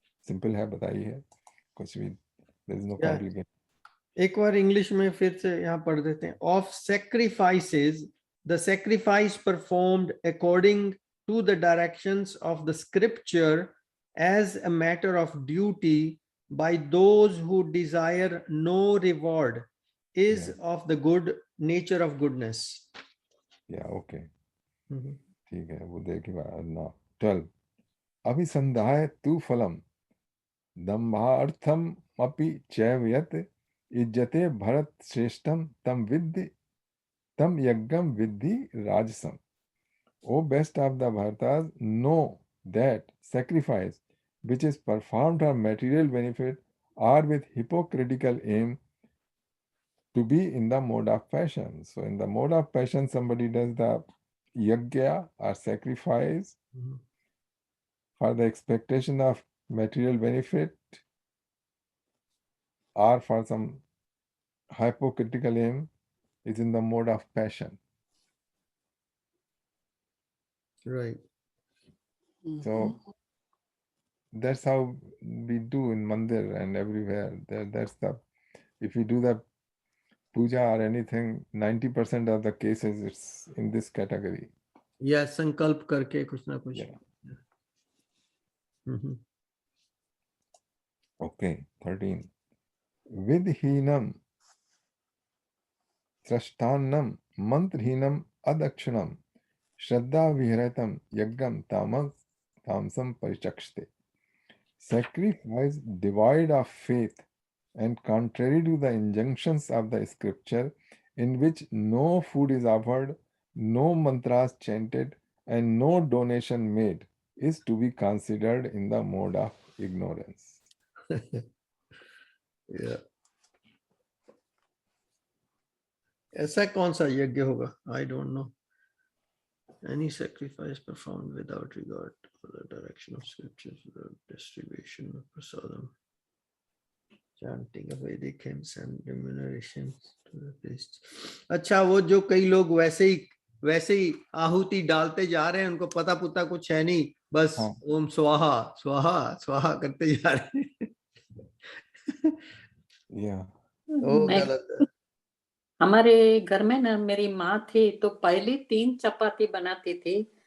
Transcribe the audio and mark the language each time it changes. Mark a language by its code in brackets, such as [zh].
[hi] Simple है, बताइए, कुछ भी, [en] there is no Yeah. complication. [hi] एक बार इंग्लिश में फिर से यहाँ पढ़ देते हैं. [en] Of sacrifices, the sacrifice performed according to the directions of the scripture as a matter of duty by those who desire no reward is Yeah. of the good nature of goodness. Yeah, okay. Mhm. [hi] ठीक है, वो देखिए ना [sa] 12 अभिसंधाय तु फलम दम्भार्थम अपि चैव यत् इज्जते भरत श्रेष्ठम तम यज्ञम विद्धि राजसम. [en] O best of the Bharatas, know that sacrifice which is performed for material benefit or with hypocritical aim to be in the mode of passion. So in the mode of passion, somebody does the yajna or sacrifice Mhm. for the expectation of material benefit or for some hypocritical aim is in the mode of passion. Right. So that's how we do in mandir and everywhere. That's the, if we do the puja or anything, 90% of the cases it's in this category. [hi] या संकल्प करके कुछ ना कुछ. [en] Yeah. Mhm. [sa] Okay, 13. Vidhinam srashthanam mantrhinam adakshanam shraddha viharatam yagam tamsam parichakshte. [en] Sacrifice devoid of faith and contrary to the injunctions of the scripture, in which no food is offered, no mantras chanted, and no donation made, is to be considered in the mode of ignorance. Yeah. [hi] ऐसा कौन सा यज्ञ होगा? [en] I don't know. Any sacrifice performed without regard for the direction of scriptures, without distribution of prasadam, chanting of Vedic hymns and remuneration to the priests. [hi] अच्छा, वो जो कई लोग वैसे ही आहुति डालते जा रहे हैं, उनको पता पुता कुछ है नहीं, बस हाँ. ओम स्वाहा स्वाहा स्वाहा करते जा रहे हैं. [en] Yeah. [hi] वो मैं गलत है. हमारे घर में ना मेरी माँ थी तो पहली 3 चपाती बनाती थी.